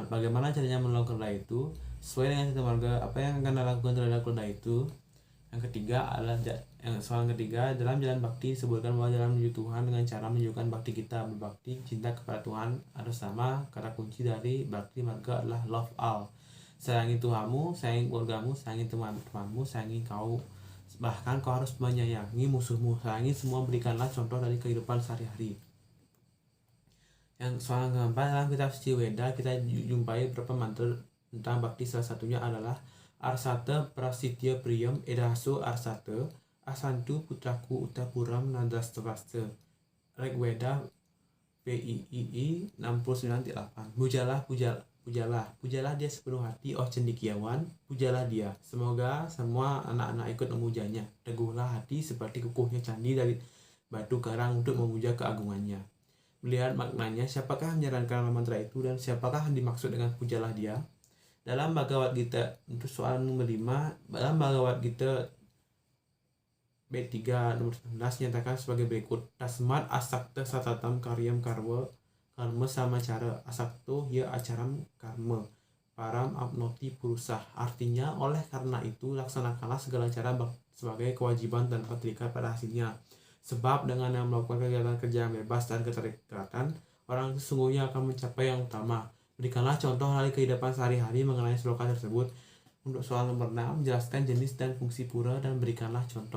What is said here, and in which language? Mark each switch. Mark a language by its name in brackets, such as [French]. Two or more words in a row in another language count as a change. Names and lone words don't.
[Indonesian] Bagaimana caranya menolong keledai itu? Sesuai dengan catur marga, apa yang akan dilakukan terhadap keledai itu? Yang ketiga adalah soal ketiga, dalam jalan bakti disebutkan bahwa jalan menuju Tuhan dengan cara menunjukkan bakti kita. Berbakti, cinta kepada Tuhan ada sama. Kata kunci dari bakti marga adalah [English] love all. [Indonesian] Sayangi Tuhanmu, sayangi keluargamu, sayangi teman-temanmu, sayangi kau. Bahkan kau harus menyayangi musuhmu. Sayangi semua, berikanlah contoh dari kehidupan sehari-hari. Yang soal keempat, dalam kitab suci Weda kita jumpai beberapa mantra tentang bakti. [Sanskrit] Salah satunya adalah Arsata Prasitya Priyam Edaso Arsata Asantu Putraku Utapuram Nadrastavaste. [Indonesian] Reg Weda PIII 69.8. Pujalah dia sepenuh hati, oh cendekiawan, pujalah dia. Semoga semua anak-anak ikut memujanya. Teguhlah hati seperti kukuhnya candi dari batu karang untuk memuja keagungannya. Melihat maknanya, siapakah menjalankan mantra itu dan siapakah dimaksud dengan pujalah dia? Dalam Bhagavad Gita, untuk soal nomor 5, dalam Bhagavad Gita B3 nomor 19 nyatakan sebagai berikut: [Sanskrit] Tasmat asakta satatam karyam karma sama cara asakto ya acaram karma param abnoti purusah. [Indonesian] Artinya, oleh karena itu laksanakanlah segala cara sebagai kewajiban tanpa terikat pada hasilnya. Sebab dengan yang melakukan kegiatan kerja yang bebas dan keterikatan, orang sesungguhnya akan mencapai yang utama. Berikanlah contoh dari kehidupan sehari-hari mengenai sloka tersebut. Untuk soal nomor 6, jelaskan jenis dan fungsi pura dan berikanlah contoh.